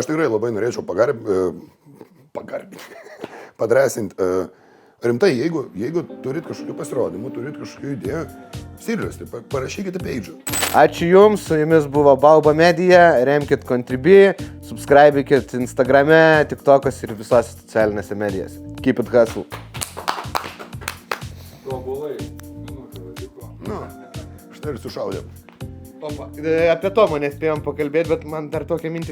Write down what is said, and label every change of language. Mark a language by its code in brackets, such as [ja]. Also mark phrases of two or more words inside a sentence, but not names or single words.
[lt] Aš tikrai labai norėčiau padrąsinti. Rimtai, jeigu turit kažkokių pasirodymų, turit kažkokių idėjų, seriously, parašykite page'ą. Ačiū Jums, su Jumis buvo Bauba Media, remkit Contribui, subscribikit Instagrame, TikTokas ir visose socialinėse medijose. [en] Keep it hustle. [lt] Tobulai, minutė vadiko. Štai ir sušaudėm. Apie Tomą nespėjom pakalbėti, bet man dar tokia mintis